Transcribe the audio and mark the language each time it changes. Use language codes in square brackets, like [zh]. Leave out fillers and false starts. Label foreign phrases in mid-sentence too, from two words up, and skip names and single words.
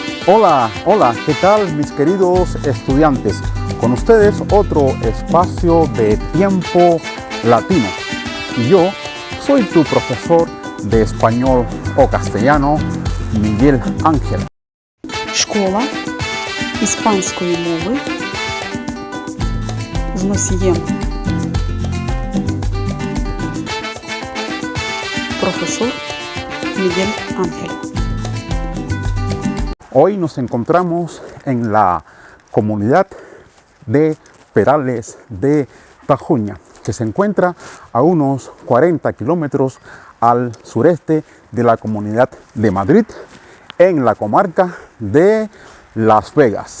[es] Hola, hola, ¿qué tal mis queridos estudiantes? Con ustedes otro espacio de tiempo latino. Y yo soy tu profesor de español o castellano, Miguel Ángel. [uk] Школа іспанської мови з носієм професор Miguel Ángel. [es] Hoy nos encontramos en la comunidad de Perales de Tajuña, que se encuentra a unos 40 kilómetros al sureste de la Comunidad de Madrid, en la comarca de Las Vegas.